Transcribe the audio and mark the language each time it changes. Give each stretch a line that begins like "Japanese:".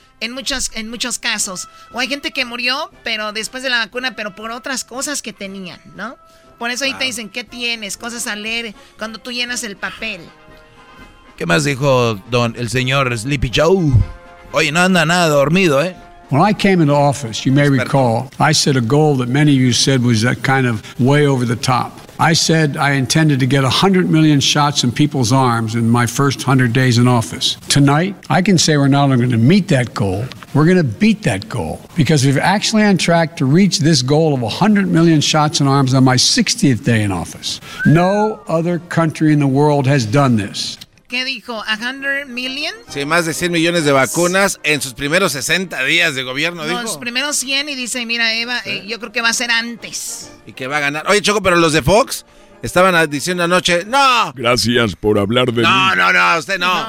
Spanish: En muchos casos. O hay gente que murió, pero después de la vacuna, pero por otras cosas que tenían, ¿no? Por eso ahí te dicen, ¿qué tienes? Cosas a leer cuando tú llenas el papel. ¿Qué más dijo don el señor Sleepy Joe? Oye, no anda nada dormido, ¿eh?
English: When I came into office, you may recall, I set a goal that many of you said was that kind of way over the top. I said I intended to get 100 million shots in people's arms in my first 100 days in office. Tonight, I can say we're not only going to meet that goal, we're going to beat that goal. Because we're actually on track to reach this goal of 100 million shots in arms on my 60th day in office. No other country in the world has done this.
Spanish: ¿Qué dijo?
English: ¿100 million?
Spanish: Sí, más de 100 millones de vacunas en sus primeros 60 días de gobierno, no, dijo. Los primeros 100 y dice, mira, Eva, yo creo que va a ser antes. Y que va a ganar. Oye, Choco, pero los de Fox estaban diciendo anoche, ¡no! Gracias por hablar de no, mí. No, no, no, usted no.